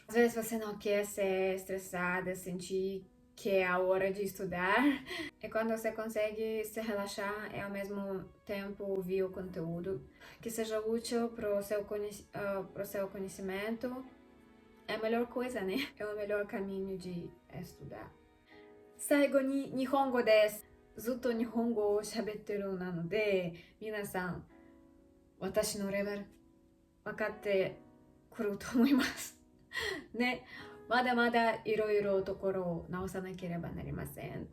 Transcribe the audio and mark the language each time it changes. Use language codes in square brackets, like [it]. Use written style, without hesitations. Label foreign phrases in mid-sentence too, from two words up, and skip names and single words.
[pt] Às vezes você não quer ser estressada, sentir que é a hora de estudar, e quando você consegue se relaxar e ao mesmo tempo ouvir o conteúdo que seja útil para o seu conhecimento, é a melhor coisa, né? É o melhor caminho de estudar. [ja] 最後に日本語です。ずっと日本語を喋ってるなので、皆さん、私のレベル分かってくると思います。ね、まだまだいろいろところを直さなければなりません。